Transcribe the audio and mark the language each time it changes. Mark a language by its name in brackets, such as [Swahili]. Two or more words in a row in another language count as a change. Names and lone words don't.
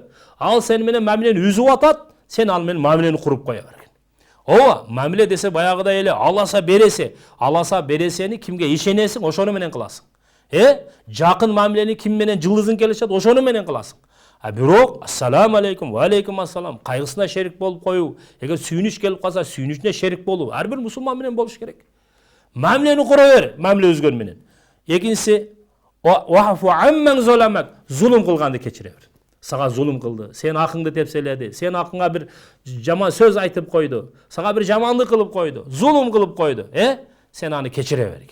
[Kyrgyz] Ал сени менен мамилени үзүп атат, сен ал менен мамилени куруп кое бергин. Ооба, мамиле десе баягыдай эле аласа бересени кимге ишенесиң, ошону менен кыласың. Жакын мамилени ким менен жылдызың келишет, ошону менен кыласың. А бирок [Arabic] السلام عليكم، وعليكم السلام, [Kyrgyz] кайгысына шерик болуп коюу, эгер сүйүнүч келип калса, сүйүнүчүнө шерик болуу, ар бир мусулман менен болуш керек. Мамилени кура бер, мамиле өзгөн менен. Экинчиси, [Arabic] واعف عمن ظلمك, [Kyrgyz] зулум кылганды кечире бер. Сага зулум кылды, сен акыңды тепселеди, сен акыңа бир жаман сөз айтып койду, сага бир жамандык кылып койду, зулум кылып койду, сен аны кечире бергин.